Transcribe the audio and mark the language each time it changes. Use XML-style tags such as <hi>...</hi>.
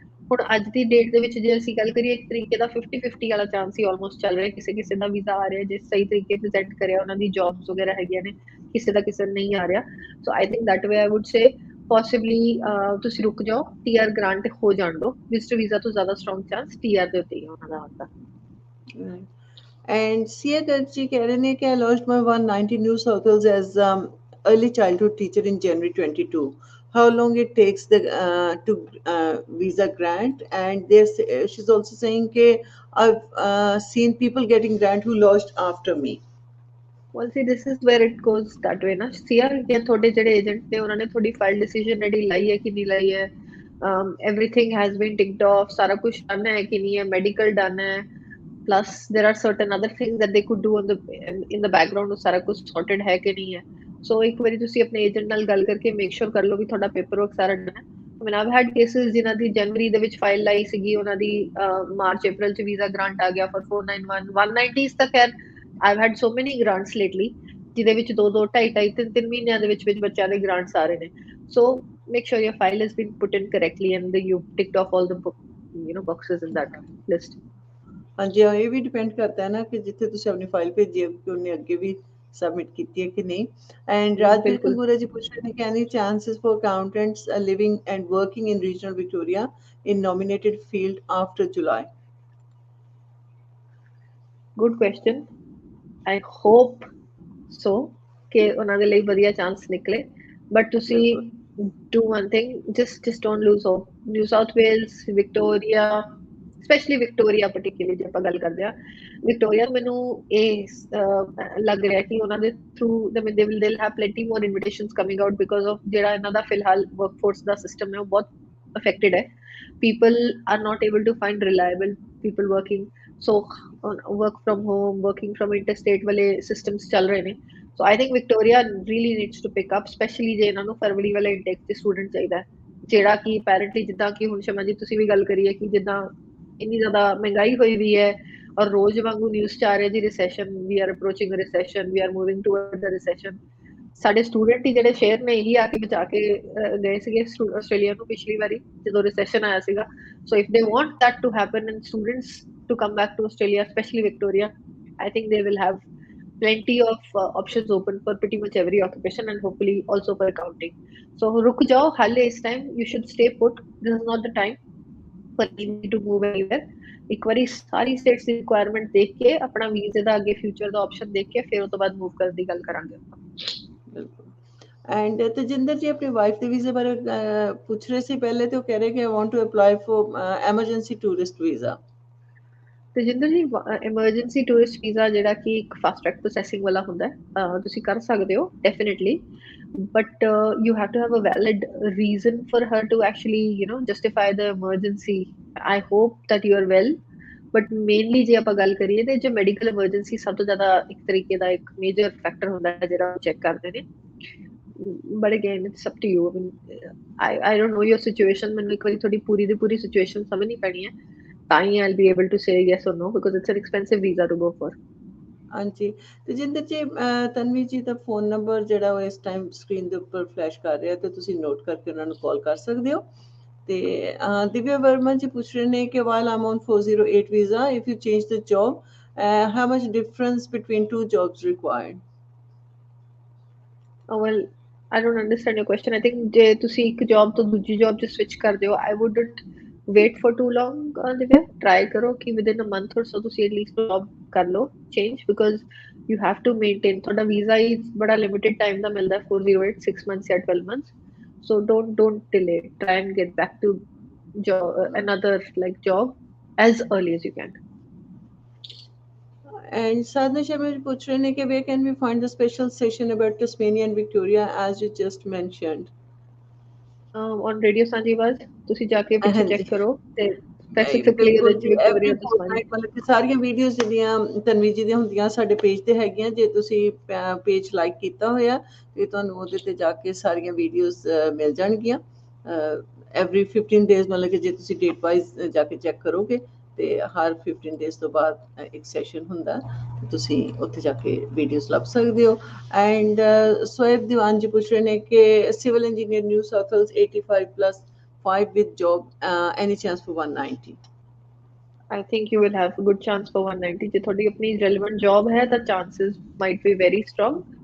<pa>ਹੁਣ ਅੱਜ ਦੀ ਡੇਟ ਦੇ ਵਿੱਚ ਜੇ ਅਸੀਂ ਗੱਲ ਕਰੀਏ ਇੱਕ ਤਰੀਕੇ ਦਾ 50-50 ਵਾਲਾ ਚਾਂਸ ਹੀ ਆਲਮੋਸਟ ਚੱਲ ਰਿਹਾ, ਕਿਸੇ ਕਿਸੇ ਦਾ ਵੀਜ਼ਾ ਆ ਰਿਹਾ ਜੇ ਸਹੀ ਤਰੀਕੇ ਪ੍ਰੈਜ਼ੈਂਟ ਕਰਿਆ, ਉਹਨਾਂ ਦੀ ਜੌਬਸ ਵਗੈਰਾ ਹੈਗੀਆਂ ਨੇ, ਕਿਸੇ ਦਾ ਕਿਸੇ ਨਹੀਂ ਆ ਰਿਹਾ.</pa> <en>so I think that way I would say possibly</en> <pa>ਤੁਸੀਂ ਰੁਕ ਜਾਓ, TR ਗ੍ਰਾਂਟ ਹੋ ਜਾਣ ਦਿਓ. ਵਿਜ਼ਿਟਰ ਵੀਜ਼ਾ ਤੋਂ ਜ਼ਿਆਦਾ ਸਟਰੋਂਗ ਚਾਂਸ TR ਦੇ ਉੱਤੇ ਹੀ ਉਹਨਾਂ ਦਾ ਆਉਂਦਾ.</pa> <en>And Sia Garchi</en> <hi>कह रहे हैं कि</hi> <en>I launched my 190 New South Wales as early childhood teacher in January 22. How long it takes the to visa grant? And there's she's also saying that I've seen people getting grant who launched after me. Well, see, this is where it goes that way,</en> <pa>ਨਾ ਸੀਆ ਕਿ ਤੁਹਾਡੇ ਜਿਹੜੇ agent ਨੇ ਉਹਨਾਂ ਨੇ ਤੁਹਾਡੀ file decision ready ਲਾਈ ਹੈ ਕਿ ਨਹੀਂ ਲਾਈ ਹੈ,</pa> <en>everything has been ticked off,</en> <pa>ਸਾਰਾ ਕੁਝ ਡਨ ਹੈ ਕਿ ਨਹੀਂ ਹੈ, ਮੈਡੀਕਲ ਡਨ ਹੈ,</pa> <en>plus there are certain other things that they could do in the background,</en> <pa>ਉਹ ਸਾਰਾ ਕੁਝ sorted ਹੈ ਕਿ ਨਹੀਂ ਹੈ. ਸੋ ਇੱਕ ਵਾਰੀ ਤੁਸੀਂ ਆਪਣੇ ਏਜੰਟ ਨਾਲ ਗੱਲ ਕਰਕੇ ਮੇਕ ਸ਼ੋਰ ਕਰ ਲਓ ਕਿ ਤੁਹਾਡਾ ਪੇਪਰ ਵਰਕ ਸਾਰਾ ਡਨ ਹੈ.</pa> <en>I mean, I've had cases</en> <pa>ਜਿਨ੍ਹਾਂ ਦੀ ਜਨਵਰੀ ਦੇ ਵਿੱਚ ਫਾਈਲ ਲਾਈ ਸੀਗੀ, ਉਹਨਾਂ ਦੀ ਮਾਰਚ ਅਪ੍ਰੈਲ ਚ ਵੀਜ਼ਾ ਗ੍ਰਾਂਟ ਆ ਗਿਆ</pa> <en>for 491 190s</en> <pa>ਤੱਕ ਹੈ.</pa> <en>I've had so many grants lately</en> <pa>ਜਿਹਦੇ ਵਿੱਚ 2-2 2.5 3 ਮਹੀਨਿਆਂ ਦੇ ਵਿੱਚ ਬੱਚਿਆਂ ਦੇ grants ਆ ਰਹੇ ਨੇ.</pa> <en>So make sure your file has been put in correctly and you've ticked off all the boxes in that list.</en> <pa>ਹਾਂਜੀ, ਇਹ ਵੀ ਡਿਪੈਂਡ ਕਰਦਾ ਹੈ ਨਾ ਕਿ ਜਿੱਥੇ ਤੁਸੀਂ ਆਪਣੀ ਫਾਈਲ ਭੇਜੀ ਹੈ ਕਿ ਉਹਨੇ ਅੱਗੇ ਵੀ ਸਬਮਿਟ ਕੀਤੀ ਹੈ ਕਿ ਨਹੀਂ.</pa> <en>and Rajveer Kangura</en> <pa>ਜੀ ਪੁੱਛ ਰਹੇ ਨੇ ਕਿ</pa> <en>Any chances for accountants living and working in regional Victoria in nominated field after July? Good question. I hope so</en> <pa>ਕਿ ਉਹਨਾਂ ਦੇ ਲਈ ਵਧੀਆ ਚਾਂਸ ਨਿਕਲੇ.</pa> <en>But ਤੁਸੀਂ do one thing, just don't lose hope. New South Wales, Victoria, especially Victoria particularly</en> <pa>ਜੇ ਆਪਾਂ ਗੱਲ ਕਰਦੇ ਆ, Victoria ਮੈਨੂੰ ਇਹ ਲੱਗ ਰਿਹਾ ਕਿ ਉਹਨਾਂ ਦੇ</pa> <en>through they'll have plenty more invitations coming out because of</en> <pa>ਜਿਹੜਾ ਇਹਨਾਂ ਦਾ ਫਿਲਹਾਲ workforce ਦਾ system ਹੈ ਉਹ ਬਹੁਤ affected ਹੈ.</pa> <en>People are not able to find reliable people working. So work from home, working from interstate</en> <pa>ਵਾਲੇ systems ਚੱਲ ਰਹੇ ਨੇ.</pa> <en>So I think Victoria really needs to pick up, especially</en> <pa>ਜੇ ਇਹਨਾਂ ਨੂੰ ਫਰਵਰੀ ਵਾਲਾ ਇੰਟੇਕ ਤੇ ਸਟੂਡੈਂਟ ਚਾਹੀਦਾ ਹੈ, ਜਿਹੜਾ ਕਿ apparently ਜਿੱਦਾਂ ਕਿ ਹੁਣ ਸ਼ਮਾ ਜੀ ਤੁਸੀਂ ਵੀ ਗੱਲ ਕਰੀਏ ਕਿ ਜਿੱਦਾਂ ਇੰਨੀ ਜ਼ਿਆਦਾ ਮਹਿੰਗਾਈ ਹੋਈ ਵੀ ਹੈ ਔਰ ਰੋਜ਼ ਵਾਂਗੂ ਨਿਊਜ਼ ਚ ਆ ਰਿਹਾ ਜੀ ਰਿਸੈਸ਼ਨ,</pa> <en>We are approaching recession, we are moving toward the recession.</en> <pa>ਸਾਡੇ ਸਟੂਡੈਂਟ ਹੀ ਜਿਹੜੇ ਸ਼ੇਅਰ ਨੇ ਇਹੀ ਆ ਕੇ ਬਚਾ ਕੇ ਗਏ ਸੀਗੇ ਆਸਟ੍ਰੇਲੀਆ ਨੂੰ ਪਿਛਲੀ ਵਾਰੀ ਜਦੋਂ ਰਿਸੈਸ਼ਨ ਆਇਆ ਸੀਗਾ.</pa> <en>So if they want that to happen and students to come back to Australia, especially Victoria, I think they will have plenty of options open for pretty much every occupation and hopefully also for accounting. So</en> <pa>ruk jao, halle is time,</pa> <en>you should stay put. This is not the time for you to move anywhere.</en> <pa>ਇੱਕ ਵਾਰੀ ਸਾਰੀ status ਦੀ requirement ਦੇਖ ਕੇ ਆਪਣਾ ਵੀਜ਼ੇ ਦਾ ਅੱਗੇ future ਦਾ option ਦੇਖ ਕੇ ਫਿਰ ਉਸ ਤੋਂ ਬਾਅਦ ਮੂਵ ਕਰਨ ਦੀ ਗੱਲ ਕਰਾਂਗੇ ਆਪਾਂ. ਐਂਡ ਤੇਜਿੰਦਰ ਜੀ ਆਪਣੀ ਵਾਈਫ ਦੇ ਵੀਜ਼ੇ ਬਾਰੇ ਪੁੱਛ ਰਹੇ ਸੀ ਪਹਿਲੇ, ਤੇ ਉਹ ਕਹਿ ਰਹੇ ਕਿ</pa> <en>I want to apply for emergency tourist visa.</en> <pa>Tejinder ਜੀ ਐਮਰਜੈਂਸੀ ਟੂਰਿਸਟ ਵੀਜ਼ਾ ਜਿਹੜਾ ਕਿ ਇੱਕ ਫਾਸਟ ਟਰੈਕ ਪ੍ਰੋਸੈਸਿੰਗ ਵਾਲਾ ਹੁੰਦਾ ਹੈ, ਤੁਸੀਂ ਕਰ ਸਕਦੇ ਹੋ definitely,</pa> <en>But you have to have a valid reason for her to actually justify the emergency. I hope that you are well,</en> <pa>but mainly ਜੇ ਆਪਾਂ ਗੱਲ ਕਰੀਏ ਤੇ ਜੇ ਮੈਡੀਕਲ ਐਮਰਜੈਂਸੀ ਸਭ ਤੋਂ ਜ਼ਿਆਦਾ ਇੱਕ ਤਰੀਕੇ ਦਾ ਇੱਕ ਮੇਜਰ ਫੈਕਟਰ ਹੁੰਦਾ ਹੈ ਜਿਹੜਾ ਚੈੱਕ ਕਰਦੇ ਨੇ.</pa> <en>But again it's up to you. I don't know your situation,</en> <pa>ਮੈਨੂੰ ਇੱਕ ਵਾਰੀ ਤੁਹਾਡੀ ਪੂਰੀ ਦੀ ਪੂਰੀ ਸਿਚੁਏਸ਼ਨ ਸਮਝਣੀ ਪੈਣੀ ਹੈ, ਤਾਂ ਹੀ</pa> <en>I'll be able to say yes or no because it's an expensive visa to go for.</en> <pa>ਹਾਂਜੀ, ਤੇਜਿੰਦਰ ਜੀ ਤਨਵੀ ਜੀ ਦਾ ਫੋਨ ਨੰਬਰ ਜਿਹੜਾ ਉਹ ਇਸ ਟਾਈਮ ਸਕਰੀਨ ਦੇ ਉੱਪਰ ਫਲੈਸ਼ ਕਰ ਰਿਹਾ ਤੇ ਤੁਸੀਂ ਨੋਟ ਕਰਕੇ ਉਹਨਾਂ ਨੂੰ ਕਾਲ ਕਰ ਸਕਦੇ ਹੋ.</pa> <en>ਤੇ ਦਿਵਿਆ ਵਰਮਾ ਜੀ</en> <pa>ਪੁੱਛ ਰਹੇ ਨੇ ਕਿ</pa> <en>while I'm on 408 visa, if you change the job, how much difference between two jobs required? Oh, well, I don't understand your question. I think</en> <pa>ਜੇ ਤੁਸੀਂ ਇੱਕ ਜੌਬ ਤੋਂ ਦੂਜੀ ਜੌਬ 'ਚ ਸਵਿਚ ਕਰਦੇ ਹੋ,</pa> <en>I wouldn't wait for too long, Divya. Try</en> <pa>ਕਰੋ ਕਿ</pa> <en>within a month or so ਤੁਸੀਂ at least job ਕਰ ਲਓ change, because you have to maintain</en> <pa>ਤੁਹਾਡਾ visa ਹੀ ਬੜਾ limited time ਦਾ ਮਿਲਦਾ</pa> <en>408 6 months ਜਾਂ 12 months, so don't delay, try and get back to another like job as early as you can. And Sadhna Sharma ji</en> <pa>puch rahe ne</pa> <en>कि where can we find the special session about Tasmania and Victoria as you just mentioned?</en> <pa>On Radio Sanjiwaz ਤੁਸੀਂ ਜਾ ਕੇ ਪਿੱਛੇ check ਕਰੋ ਤੇ specifically ਉਹਦੇ ਵਿੱਚ ਜੀ, Victoria</pa> <en>every</en> <pa>Tasmania fortnight ਮਤਲਬ ਕਿ ਸਾਰੀਆਂ ਵੀਡੀਓਜ਼ ਜਿਹੜੀਆਂ ਤਨਵੀ ਜੀ ਦੀਆਂ ਹੁੰਦੀਆਂ ਸਾਡੇ ਪੇਜ ਤੇ ਹੈਗੀਆਂ, ਜੇ ਤੁਸੀਂ ਪੇਜ ਲਾਈਕ ਕੀਤਾ ਹੋਇਆ ਤੇ ਤੁਹਾਨੂੰ ਉਹਦੇ ਤੇ ਜਾ ਕੇ ਸਾਰੀਆਂ ਵੀਡੀਓਜ਼ ਮਿਲ ਜਾਣਗੀਆਂ ਐਵਰੀ 15 ਡੇਜ਼, ਮਤਲਬ ਕਿ ਜੇ ਤੁਸੀਂ ਡੇਟ ਵਾਈਜ਼ ਜਾ ਕੇ ਚੈੱਕ ਕਰੋਗੇ ਤੇ ਹਰ 15 ਡੇਜ਼ ਤੋਂ ਬਾਅਦ ਇੱਕ ਸੈਸ਼ਨ ਹੁੰਦਾ, ਤੁਸੀਂ ਉੱਥੇ ਜਾ ਕੇ ਵੀਡੀਓਜ਼ ਲੱਭ ਸਕਦੇ ਹੋ। ਐਂਡ ਸੋਇਬ ਦੀਵਾਨ ਜੀ ਪੁੱਛ ਰਹੇ ਨੇ ਕਿ civil engineer new south Wales 85+5</pa> <en>with job, any chance for 190? I think you will have a good chance for 190</en> <pa>ਜੇ ਤੁਹਾਡੀ ਆਪਣੀ relevant job ਹੈ ਤਾਂ</pa> <en>chances might be very strong.</en>